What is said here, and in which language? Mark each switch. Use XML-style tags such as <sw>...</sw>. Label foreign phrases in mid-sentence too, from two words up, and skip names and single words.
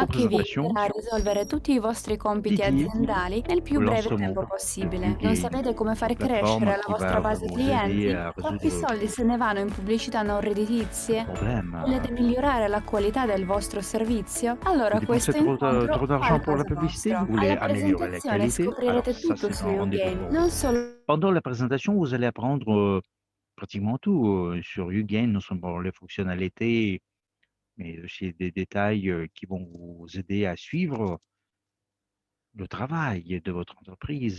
<it>Che vi</it> <fr>présentations</fr> <it>aiuterà a risolvere tutti i vostri compiti</it> <fr>dédiées</fr> <it>aziendali nel più</it> <fr>au</fr> <it>breve</it> <fr>lancement</fr> <it>tempo</it> <fr>de</fr> <it>possibile. Non YouGain, sapete come far</it> <fr>une plateforme</fr> <it>crescere la</it> <fr>qui</fr> <it>vostra</it> <fr>va</fr> <it>base</it> <fr>vous aider</fr> <it>clienti?</it> <fr>à</fr> <it>Troppi</it> <fr>résoudre</fr> <it>soldi se ne vanno in pubblicità non</it> <fr>le</fr> <it>redditizie?</it> <fr>problème.</fr> <it>Volete migliorare la qualità del vostro servizio?</it> <fr>Vous</fr> <it>Allora</it> <fr>dépensez</fr> <it>questo</it> <fr>trop</fr> <it>incontro va</it> <fr>d'argent</fr> <it>a</it> <fr>pour la</fr> <it>casa</it> <fr>publicité? Vous</fr> <it>nostro.</it> <fr>voulez</fr> <it>Alla</it> <fr>améliorer la</fr> <it>presentazione</it> <fr>qualité? Alors</fr> <it>scoprirete</it> <fr>ça,</fr> <it>tutto</it> <fr>c'est</fr> <it>su</it> <fr>un rendez-vous YouGain, pour</fr> <it>non</it> <fr>vous.</fr> <it>solo</it> <fr>Pendant la présentation, vous allez apprendre pratiquement tout. Sur YouGain, nous sommes pour les fonctionnalités, mais aussi des détails qui vont vous aider à suivre le travail de votre entreprise.</fr>